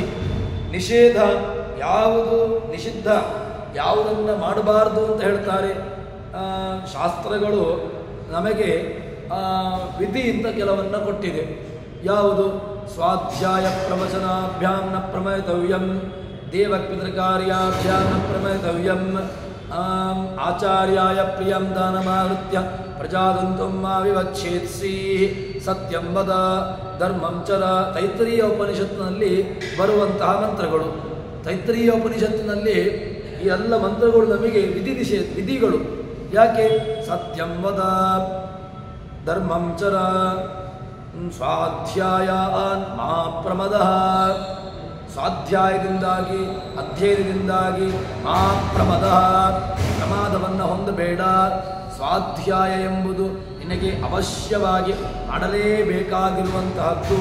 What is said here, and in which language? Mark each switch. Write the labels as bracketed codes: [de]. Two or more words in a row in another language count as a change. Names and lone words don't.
[kn] ನಿಷೇಧ ಯಾವುದು ನಿಷಿದ್ಧ, ಯಾವುದನ್ನು ಮಾಡಬಾರ್ದು ಅಂತ ಹೇಳ್ತಾರೆ ಶಾಸ್ತ್ರಗಳು ನಮಗೆ ವಿಧಿ ಅಂತ ಕೆಲವನ್ನ ಕೊಟ್ಟಿದೆ. [sa] ಯಾವುದು? ಸ್ವಾಧ್ಯಾಯ ಪ್ರವಚನಾಭ್ಯಾಂ ನ ಪ್ರಮೇತವ್ಯಂ, ದೇವಪಿತೃಕಾರ್ಯಾಭ್ಯಾಂ ನ ಪ್ರಮೇತವ್ಯಂ, ಆಚಾರ್ಯಾಯ ಪ್ರಿಯಂ ದಾನಮಾಹೃತ್ಯ ಪ್ರಜಾದಂತಂ ಮಾ ವಿವಚ್ಛೇತ್ಸಿ, ಸತ್ಯಂ ವದ ಧರ್ಮಂ ಚರ. [kn] ತೈತ್ತರೀಯ ಉಪನಿಷತ್ತಿನಲ್ಲಿ ಬರುವಂತಹ ಮಂತ್ರಗಳು. ತೈತ್ತರೀಯ ಉಪನಿಷತ್ತಿನಲ್ಲಿ ಈ ಎಲ್ಲ ಮಂತ್ರಗಳು ನಮಗೆ ವಿಧಿ ನಿಷೇಧ ವಿಧಿಗಳು. ಯಾಕೆ? [sa] ಸತ್ಯಂ ವದ ಧರ್ಮಂ ಚರ ಸ್ವಾಧ್ಯಾಯ ಮಾ ಪ್ರಮದಃ. [kn] ಸ್ವಾಧ್ಯಾಯದಿಂದಾಗಿ ಅಧ್ಯಯನದಿಂದಾಗಿ [sa] ಮಾ ಪ್ರಮದಃ, [kn] ಪ್ರಮಾದವನ್ನು ಹೊಂದಬೇಡ. ಸ್ವಾಧ್ಯಾಯ ಎಂಬುದು ನಿನಗೆ ಅವಶ್ಯವಾಗಿ ಮಾಡಲೇಬೇಕಾಗಿರುವಂತಹದ್ದು.